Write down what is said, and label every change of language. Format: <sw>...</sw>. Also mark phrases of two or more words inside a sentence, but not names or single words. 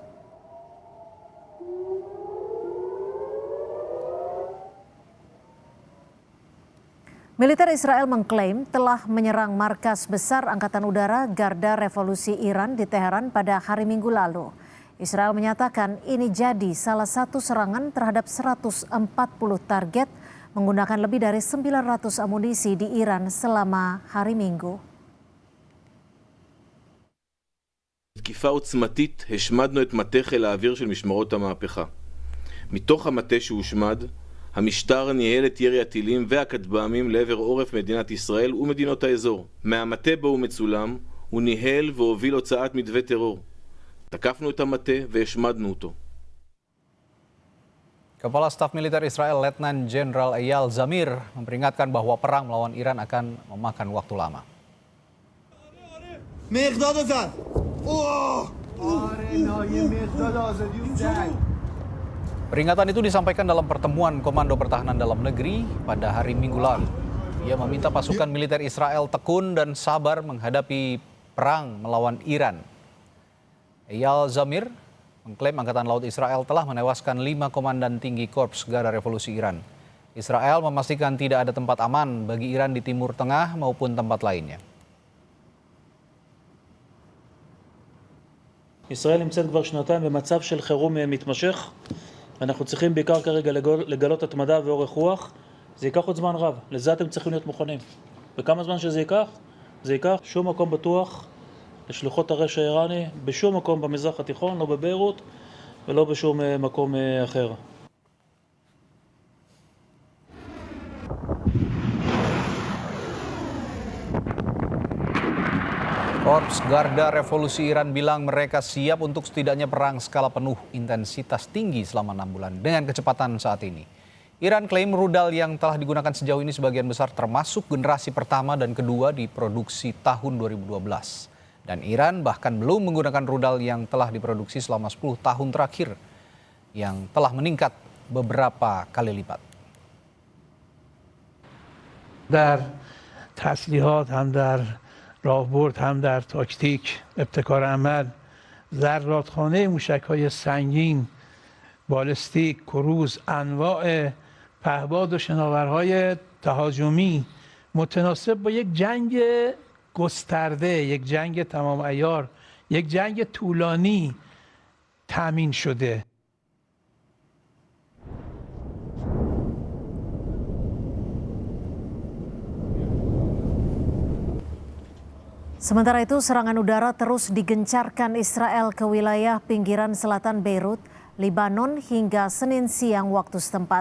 <id>Militer Israel mengklaim telah menyerang markas besar Angkatan Udara Garda Revolusi Iran di Teheran pada hari Minggu lalu. Israel menyatakan ini jadi salah satu serangan terhadap 140 target menggunakan lebih dari 900 amunisi di Iran selama hari Minggu.</id> <he>תקיפה עוצמתית השמדנו את מטה חיל האוויר של משמרות המהפכה. מתוך המטה שהושמד, המשטר ניהל את ירי הטילים והכטב"מים לעבר עורף מדינת ישראל ומדינות האזור. מהמטה בו הוא מצולם, הוא ניהל והוביל הוצאת מדווה טרור. תקפנו את המטה והשמדנו אותו.</he> <id>Kepala Staf Militer Israel Letnan Jenderal Eyal Zamir memperingatkan bahwa perang melawan Iran akan memakan waktu lama. Peringatan itu disampaikan dalam pertemuan Komando Pertahanan Dalam Negeri pada hari Minggu lalu. Ia meminta pasukan militer Israel tekun dan sabar menghadapi perang melawan Iran. Eyal Zamir mengklaim Angkatan Laut Israel telah menewaskan 5 komandan tinggi Korps Garda Revolusi Iran. Israel memastikan tidak ada tempat aman bagi Iran di Timur Tengah maupun tempat lainnya.</id> <he>ישראל נמצאת כבר שנתיים במצב של חירום מתמשך. אנחנו צריכים בעיקר כרגע לגלות התמדה ואורך רוח. זה ייקח עוד זמן רב, לזה אתם צריכים להיות מוכנים. וכמה זמן שזה ייקח? זה ייקח שום מקום בטוח לשלוחות הרשע האיראני בשום מקום במזרח התיכון, לא בביירות ולא בשום מקום אחר.</he> <id>Korps Garda Revolusi Iran bilang mereka siap untuk setidaknya perang skala penuh intensitas tinggi selama 6 bulan dengan kecepatan saat ini. Iran klaim rudal yang telah digunakan sejauh ini sebagian besar termasuk generasi pertama dan kedua diproduksi tahun 2012. Dan Iran bahkan belum menggunakan rudal yang telah diproduksi selama 10 tahun terakhir yang telah meningkat beberapa kali lipat.</id> <fa>در تسلیحات هم در راهبرد هم در تاکتیک ابتکار عمل ذراتخانه موشک‌های سنگین بالستیک کروز انواع پهباد و شناورهای تهاجمی متناسب با یک جنگ گسترده، یک جنگ تمام عیار، یک جنگ طولانی تامین شده.</fa> <id>Sementara itu, serangan udara terus digencarkan Israel ke wilayah pinggiran selatan Beirut, Lebanon hingga Senin siang waktu setempat.</id>